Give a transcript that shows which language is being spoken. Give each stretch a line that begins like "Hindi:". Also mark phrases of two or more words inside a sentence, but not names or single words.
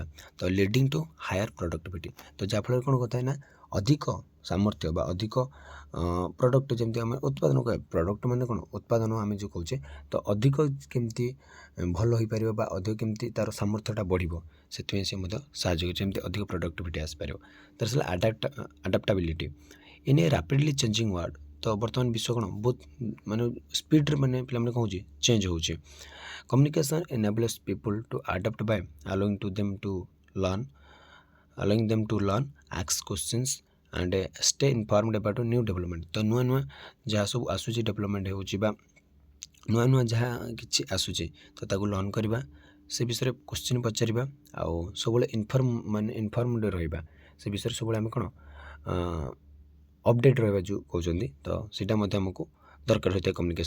Odia: ତ
English: leading to higher productivity,
Odia: ତ ଯାହାଫଳରେ କ'ଣ କଥା ନା ଅଧିକ ସାମର୍ଥ୍ୟ ବା ଅଧିକ ପ୍ରଡ଼କ୍ଟ ଯେମିତି ଆମେ ଉତ୍ପାଦନ କରିବା, ପ୍ରଡ଼କ୍ଟ ମାନେ କ'ଣ ଉତ୍ପାଦନ ଆମେ ଯେଉଁ କହୁଛେ, ତ ଅଧିକ କେମିତି ଭଲ ହୋଇପାରିବ ବା ଅଧିକ କେମିତି ତା'ର ସାମର୍ଥ୍ୟଟା ବଢ଼ିବ ସେଥିପାଇଁ ସେ ମଧ୍ୟ ସାହାଯ୍ୟ କରୁଛି, ଯେମିତି ଅଧିକ ପ୍ରଡ଼କ୍ଟିଭିଟି ଆସିପାରିବ। ତାର ଆସିଲା
English: adaptability in a rapidly changing world.
Odia: ତ ବର୍ତ୍ତମାନ ବିଶ୍ୱ କ'ଣ ବହୁତ ମାନେ ସ୍ପିଡ଼ରେ ମାନେ ପିଲାମାନେ କ'ଣ ହେଉଛି ଚେଞ୍ଜ ହେଉଛି।
English: Communication enables people to adapt by allowing them to learn, ask questions and stay informed about new development।
Odia: ତ ନୂଆ ଯାହା ସବୁ ଆସୁଛି ଡେଭଲପମେଣ୍ଟ ହେଉଛି ବା ନୂଆ ଯାହା କିଛି ଆସୁଛି ତ ତାକୁ ଲର୍ନ କରିବା, ସେ ବିଷୟରେ କ୍ୱେଶ୍ଚିନ୍ ପଚାରିବା ଆଉ ସବୁବେଳେ ଇନଫର୍ମଡ ରହିବା, ସେ ବିଷୟରେ ସବୁବେଳେ ଆମେ କ'ଣ ଅପଡ଼େଟ୍ ରହିବା ଯେଉଁ କହୁଛନ୍ତି, ତ ସେଇଟା ମଧ୍ୟ ଆମକୁ ଦରକାର ହୋଇଥାଏ କମ୍ୟୁନିକେସନ୍।